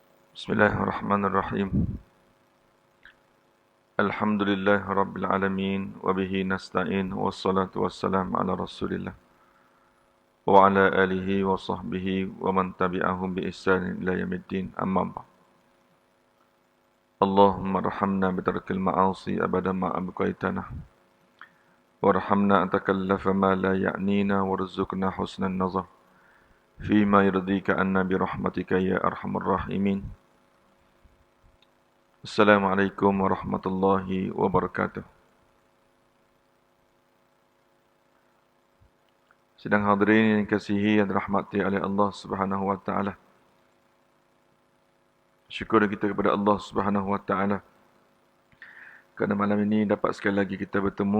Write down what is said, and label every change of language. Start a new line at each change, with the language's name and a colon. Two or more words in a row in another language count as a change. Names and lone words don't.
Arabic: بسم الله الرحمن الرحيم. الحمد لله رب العالمين. وبه نستعين. والصلاة والسلام على رسول الله. وعلى آله وصحبه ومن تبعهم بإحسان إلى يوم الدين. أما بعد. اللهم ارحمنا بترك المعاصي أبدا ما أبقيتنا. وارحمنا أن نتكلف ما لا يعنينا وارزقنا حسن النظر. فيما يرضيك عنا برحمتك يا أرحم الراحمين. السلام عليكم ورحمة الله وبركاته.
Malay: Sidang hadirin yang dikasihi dan dirahmati oleh Allah
Arabic: سبحانه وتعالى.
Malay: Syukur kita kepada Allah
Arabic: سبحانه وتعالى
Malay: kerana malam ini dapat sekali lagi kita bertemu.